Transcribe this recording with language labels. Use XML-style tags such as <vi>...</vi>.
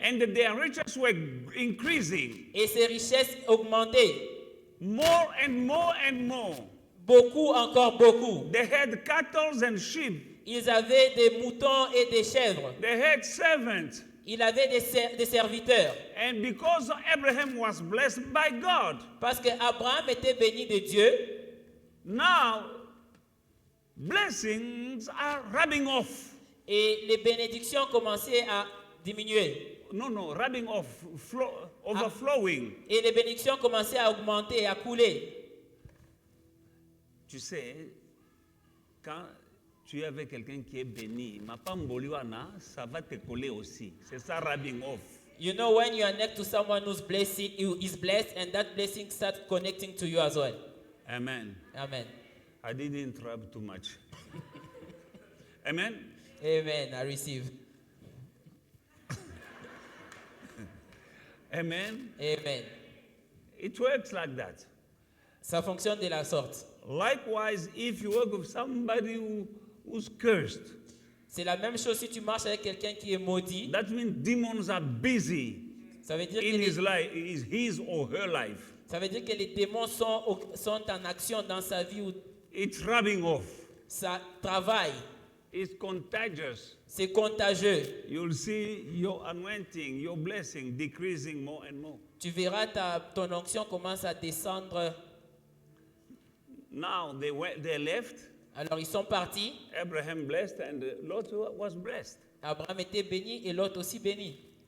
<en>And their riches were increasing.</en> <fr>Et ses richesses augmentaient.</fr> <en>More and more and more.</en> <fr>Beaucoup, encore beaucoup.</fr> <en>They had cattle and sheep.</en> <fr>Ils avaient des moutons et des chèvres.</fr> <en>They had servants.</en> <fr>Il avait des serviteurs.</fr> <en>And because Abraham was blessed by God,</en> <fr>Parce que Abraham était béni de Dieu,</fr> <en>now blessings are rubbing off.</en> <fr>et les bénédictions commençaient à diminuer.</fr> <en>No, rubbing off, overflowing.</en> <fr>Et les bénédictions commençaient à augmenter et à couler. Tu sais, quand tu es avec quelqu'un qui est béni, ça va te coller aussi. C'est ça, rubbing off.</fr> <en>You know, when you are next to someone who is blessed, and that blessing starts connecting to you as well. Amen. Amen. I didn't rub too much. Amen. Amen. I receive. Amen. Amen. It works like that.</en> <fr>Ça fonctionne de la sorte.</fr> <en>Likewise, if you work with somebody who's cursed,</en> <fr>C'est la même chose si tu marches avec quelqu'un qui est maudit.</fr> <en>that means demons are busy</en> <fr>Ça veut dire</fr> <en>in his</en> <fr>que</fr> <en>life, his or her life.</en> <fr>ça veut dire que les démons sont en action dans sa vie où</fr> <en>It's rubbing off.</en> <fr>ça travaille.</fr> <en>It's contagious.</en> <fr>C'est contagieux.</fr> <en>You'll see your anointing, your blessing decreasing more and more.</en> <fr>Tu verras ton onction commence à descendre.</fr> <en>Now they left.</en> <fr>Alors ils sont partis.</fr> <en>Abraham blessed and Lot was blessed.</en> <fr>Abraham était béni et Lot aussi béni.</fr>